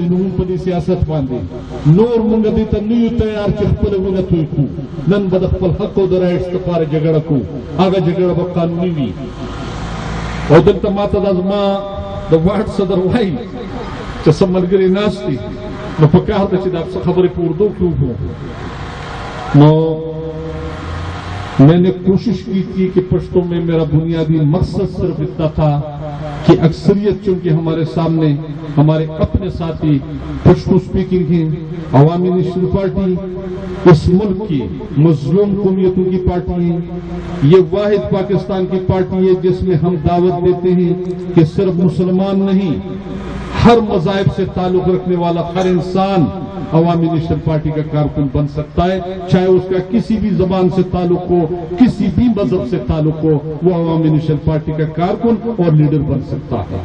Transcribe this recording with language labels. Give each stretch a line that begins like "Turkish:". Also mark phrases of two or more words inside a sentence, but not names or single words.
Pashto: نوم په دې سیاست باندې نور مونږ دې ته نه یو تیار چې خپله وینه توی کړو نن به د خپل حق او د رایټس لپاره جګړه کوو هغه جګړه به قانوني وي او دلته ما ته دا زما د واټ صدر وایي چې څه ملګري ناست دي نو په کار ده چې دا څه خبرې په اردو کې وکړو
Urdu: میں نے کوشش کی تھی کہ پشتوں میں میرا بنیادی مقصد صرف اتنا تھا کہ اکثریت چونکہ ہمارے سامنے ہمارے اپنے ساتھی پشتو اسپیکنگ ہیں، عوامی نیشنل پارٹی اس ملک کی مظلوم قومیتوں کی پارٹی ہے، یہ واحد پاکستان کی پارٹی ہے جس میں ہم دعوت دیتے ہیں کہ صرف مسلمان نہیں، ہر مذاہب سے تعلق رکھنے والا ہر انسان عوامی نیشنل پارٹی کا کارکن بن سکتا ہے، چاہے اس کا کسی بھی زبان سے تعلق ہو، کسی بھی مذہب سے تعلق ہو، وہ عوامی نیشنل پارٹی کا کارکن اور لیڈر بن سکتا ہے۔